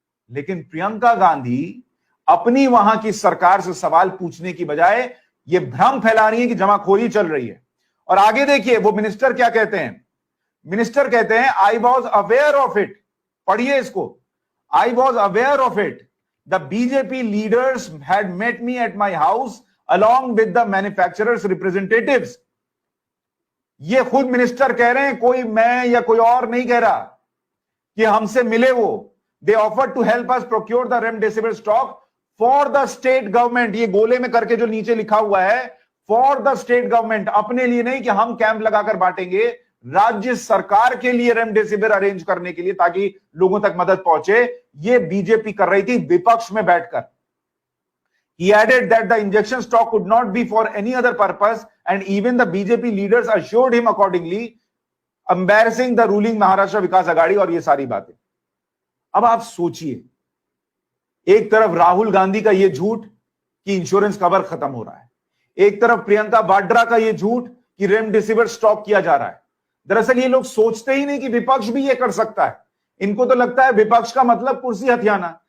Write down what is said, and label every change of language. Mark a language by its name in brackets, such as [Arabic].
[Hindi] लेकिन प्रियंका गांधी अपनी वहां की सरकार से सवाल पूछने की बजाय ये भ्रम फैला रही है कि जमाखोरी चल रही है। और आगे देखिए वो मिनिस्टर क्या कहते हैं। मिनिस्टर कहते हैं [English] I was aware of it. [Hindi] पढ़िए इसको। [English] I was aware of it. The BJP leaders had met me at my house along with the manufacturers representatives। [Hindi] ये खुद मिनिस्टर कह रहे हैं, कोई मैं या कोई और नहीं कह रहा कि हमसे मिले वो। [English] They offered to help us procure the remdesivir stock for the state government। [Hindi] ये गोले में करके जो नीचे लिखा हुआ है [English] for the state government, [Hindi] अपने लिए नहीं कि हम कैंप लगाकर बांटेंगे, राज्य सरकार के लिए रेमडेसिविर अरेंज करने के लिए ताकि लोगों तक मदद पहुंचे। ये बीजेपी कर रही थी विपक्ष में बैठकर। [English] He added that the injection stock could not be for any other purpose and even the BJP leaders assured him accordingly, embarrassing the ruling Maharashtra Vikas Aghadi. [Hindi] और ये सारी बातें। अब आप सोचिए, एक तरफ राहुल गांधी का ये झूठ कि इंश्योरेंस कवर खत्म हो रहा है, एक तरफ प्रियंका वाड्रा का ये झूठ कि रेमडेसिविर स्टॉक किया जा रहा है। दरअसल ये लोग सोचते ही नहीं कि विपक्ष भी ये कर सकता है। इनको तो लगता है विपक्ष का मतलब कुर्सी हथियाना।